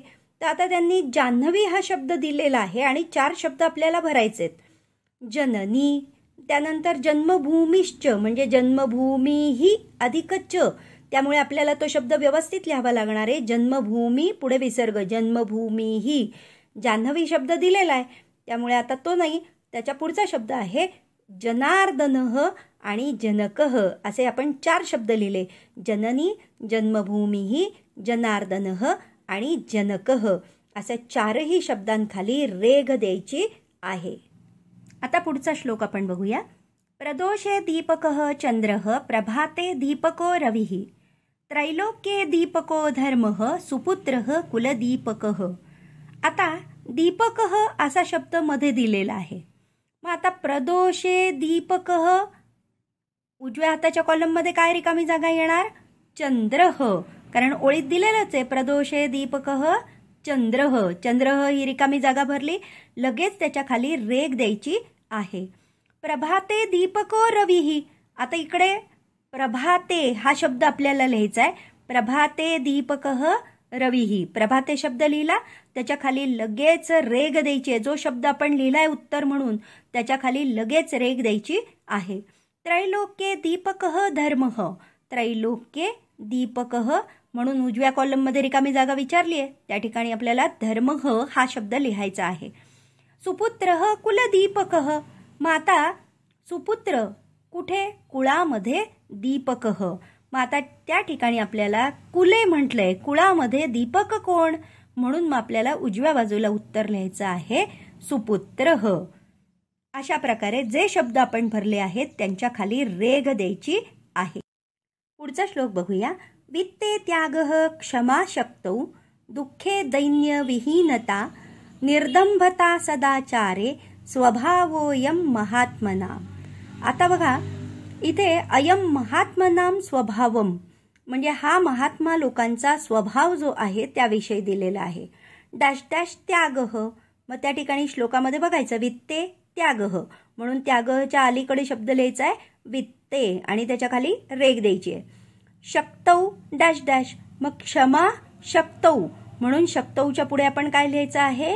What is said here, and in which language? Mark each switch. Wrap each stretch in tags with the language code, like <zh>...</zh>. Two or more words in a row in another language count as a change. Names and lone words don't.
<mr>तर आता त्यांनी जाह्नवी हा शब्द दिलेला आहे आणि 4 शब्द आपल्याला भरायचेत. जननी, त्यानंतर जन्मभूमिश्च म्हणजे जन्मभूमीही अधिक च, त्यामुळे आपल्याला तो शब्द व्यवस्थित लिहावा लागणार आहे. जन्मभूमी पुढे विसर्ग, जन्मभूमीही. जाह्नवी शब्द दिलेला आहे त्यामुळे आता तो नाही, त्याच्या पुढचा शब्द आहे जनार्दनः आणि जनकः, असे आपण 4 शब्द लिहिले. जननी, जन्मभूमीही, जनार्दनः आणि जनकः, अशा 4ही शब्दांखाली रेघ द्यायची आहे. आता पुढचा श्लोक आपण बघूया.</mr> <sa>प्रदोषे दीपकः चंद्रः प्रभाते दीपको रविः त्रैलोक्ये दीपको धर्मः सुपुत्रः कुलदीपकः.</sa> <mr>आता दीपकः असा शब्द मध्ये दिलेला आहे. मग आता</mr> <sa>प्रदोषे दीपकः,</sa> <mr>उजव्या हाताच्या कॉलममध्ये काय रिकामी जागा येणार? चंद्रः, कारण ओळीत दिलेलंच आहे</mr> <sa>प्रदोषे दीपकः चंद्रः.</sa> <mr>चंद्रः ही रिकामी जागा भरली, लगेच त्याच्या खाली रेघ द्यायची आहे.</mr> <sa>प्रभाते दीपको रविः,</sa> <mr>आता इकडे प्रभाते हा शब्द आपल्याला लिहायचा आहे.</mr> <sa>प्रभाते दीपकः रविः,</sa> <mr>प्रभाते शब्द लिहिला, त्याच्या खाली लगेच रेघ द्यायची आहे. जो शब्द आपण लिहिलाय उत्तर म्हणून त्याच्या खाली लगेच रेघ द्यायची आहे.</mr> <sa>त्रैलोक्ये दीपकः धर्मः, त्रैलोक्ये दीपकः</sa> <mr>म्हणून उजव्या कॉलममध्ये रिकामी जागा विचारली आहे, त्या ठिकाणी आपल्याला धर्मः हा शब्द लिहायचा आहे.</mr> <sa>सुपुत्रः कुलदीपकः,</sa> <mr>मग आता सुपुत्र कुठे? कुळामध्ये दीपकः. मग आता त्या ठिकाणी आपल्याला कुले म्हटलंय, कुळामध्ये दीपक कोण? म्हणून मग आपल्याला उजव्या बाजूला उत्तर लिहायचं आहे सुपुत्रः. अशा प्रकारे जे शब्द आपण भरले आहेत त्यांच्या खाली रेघ द्यायची आहे. पुढचा श्लोक बघूया.</mr> <sa>वित्ते त्यागः क्षमा शक्तौ दुःखे दैन्य विहीनता निर्दंभता सदाचारे स्वभावोयम महात्मना.</sa> <mr>आता बघा इथे</mr> <sa>अयम महात्मनाम स्वभावम</sa> <mr>म्हणजे हा महात्मा लोकांचा स्वभाव जो आहे त्याविषयी दिलेला आहे. डॅश डॅश त्यागः, मग त्या ठिकाणी श्लोकामध्ये बघायचं</mr> <sa>वित्ते त्यागः</sa> <mr>म्हणून त्यागच्या अलीकडे शब्द लिहायचा आहे वित्ते आणि त्याच्या खाली रेघ द्यायची आहे. शक्तौ डॅश डॅश, मग</mr> <sa>क्षमा शक्तौ</sa> <mr>म्हणून शक्तौच्या पुढे आपण काय लिहायचं आहे?</mr>